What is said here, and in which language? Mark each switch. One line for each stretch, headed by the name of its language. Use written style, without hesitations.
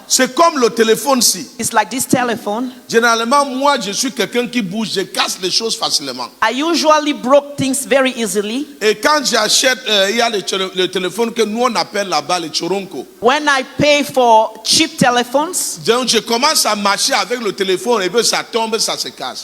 French: c'est comme le téléphone-ci.
English: is like this telephone.
French: Généralement, moi, je suis quelqu'un qui bouge, je casse les choses facilement.
English: I usually broke things very easily.
French: Et quand j'achète, il y a le téléphone que nous on appelle là-bas les choronko.
English: When I pay for cheap telephones,
French: Donc je commence à marcher avec le téléphone et puis ça tombe, ça se casse.